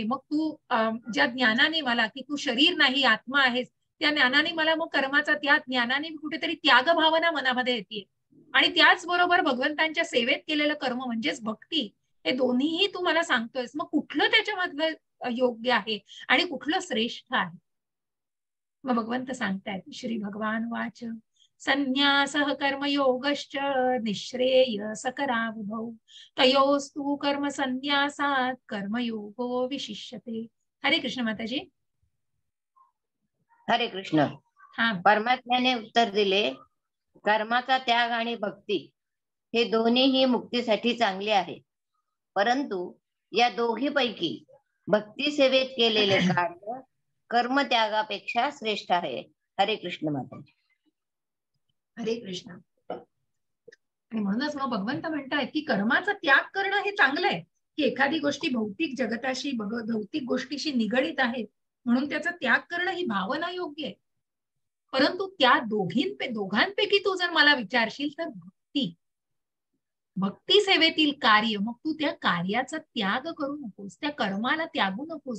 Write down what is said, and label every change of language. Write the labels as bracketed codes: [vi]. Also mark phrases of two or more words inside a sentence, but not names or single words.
[mr] मग तू ज्या ज्ञानाने मला, की तू शरीर नाही आत्मा आहेस, त्या ज्ञानाने मला मग कर्माचा त्याग, ज्ञानाने कुठेतरी त्याग भावना मनामध्ये येते. आणि त्याचबरोबर भगवंतांच्या सेवेत केलेलं कर्म म्हणजेच भक्ती, हे दोन्हीही तू मला सांगतोयस. मग कुठलं त्याच्यामधलं योग्य आहे आणि कुठलं श्रेष्ठ आहे. मग भगवंत सांगतायत, [sa] श्री भगवान वाच संन्यासः कर्मयोगश्च निःश्रेयसकरावुभौ तयोस्तु कर्म संन्यासात कर्मयोगो विशिष्यते. [mr] हरे कृष्ण माताजी. हरे कृष्ण. परमात्म्याने उत्तर दिले, कर्माचा त्याग आणि भक्ती हे दोन्हीही मुक्तीसाठी चांगले आहे, परंतु या दोघीपैकी भक्ती सेवेत केलेले कार्य कर्मत्यागापेक्षा श्रेष्ठ आहे. हरे कृष्ण माताजी. हरे कृष्ण. आणि म्हणूनच मग भगवंत म्हणतायत की कर्माचा त्याग करणं हे चांगलं आहे, की एखादी गोष्टी भौतिक जगताशी, भौतिक गोष्टीशी निगडीत आहे, म्हणून त्याचा त्याग करणं ही भावना योग्य आहे. परंतु त्या दोघांपैकी तू जर मला विचारशील तर भक्ती सेवेतील कार्य, मग तू त्या कार्याचा त्याग करू नकोस, त्या कर्माला त्यागू नकोस.